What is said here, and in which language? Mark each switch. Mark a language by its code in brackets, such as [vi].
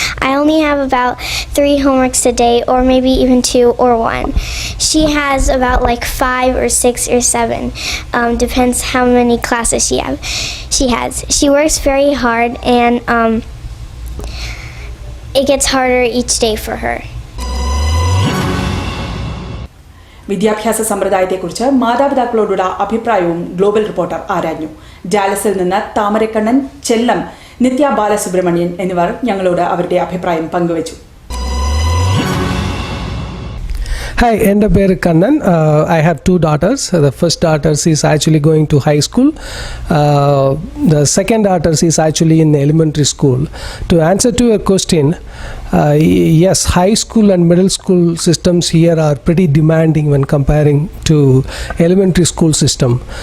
[en] I only have about 3 homeworks a day, or maybe even 2 or 1. She has about like 5 or 6 or 7, depends how many classes she has. She works very hard, and it gets harder each day for her. [ml] വിദ്യാഭ്യാസ സമ്പ്രദായത്തെക്കുറിച്ച് മാതാപിതാക്കളോടുള്ള അഭിപ്രായവും global reporter ആരാഞ്ഞു. ഡാലസിൽ നിന്ന് താമരക്കണ്ണൻ, ചെല്ലം, നിത്യ ബാലസുബ്രഹ്മണ്യൻ എന്നിവർ ഞങ്ങളോട് അവരുടെ അഭിപ്രായം പങ്കുവച്ചു. Hi, എൻ്റെ പേര് Kannan. [en] I have 2 daughters. The first daughter is actually going to high school. The second daughter is actually in elementary school. To answer to your question, yes, high school and middle school systems here are pretty demanding when comparing to elementary school system.